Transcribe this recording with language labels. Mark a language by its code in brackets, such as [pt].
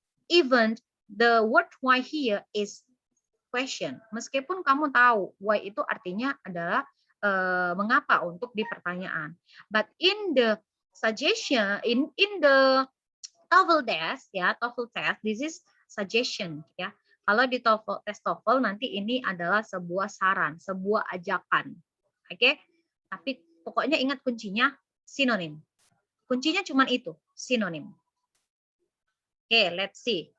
[en] Even the word why here is question. [id] Meskipun kamu tahu why itu artinya adalah mengapa untuk di pertanyaan. [en] But in the suggestion, in the TOEFL test ya, TOEFL test, this is suggestion ya. [id] Kalau di TOEFL tes TOEFL nanti ini adalah sebuah saran, sebuah ajakan. Oke? Tapi pokoknya ingat kuncinya sinonim. Kuncinya cuma itu, sinonim. Oke, [en] let's see.